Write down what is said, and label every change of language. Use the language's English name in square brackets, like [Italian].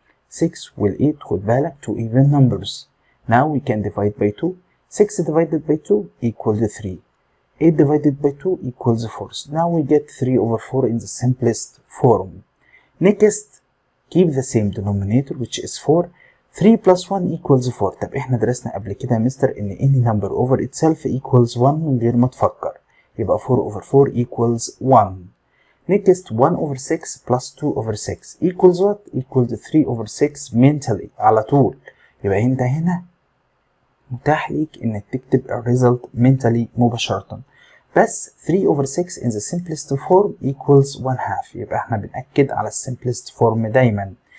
[English] 6 وال 8 [Arabic] خد بالك [English] two even numbers. Now we can divide by 2. 6 divided by 2 equals 3. 8 divided by 2 equals 4. So now we get 3 over 4 in the simplest form. Next, keep the same denominator which is 4. 3 plus 1 equals 4. [Arabic] طب احنا درسنا قبل كده يا مستر ان [English] any number over itself equals 1 [Arabic] من غير ما تفكر. [English] يبقى 4 over 4 equals 1. Next, 1 over 6 plus 2 over 6 equals what? Equals 3 over 6 mentally [Arabic] على طول. يبقى انت هنا متاح ليك انك تكتب الريزلت mentally مباشرة. [English] بس 3 over 6 in the simplest form equals 1/2. [Arabic] يبقى احنا بنأكد على simplest form دايما.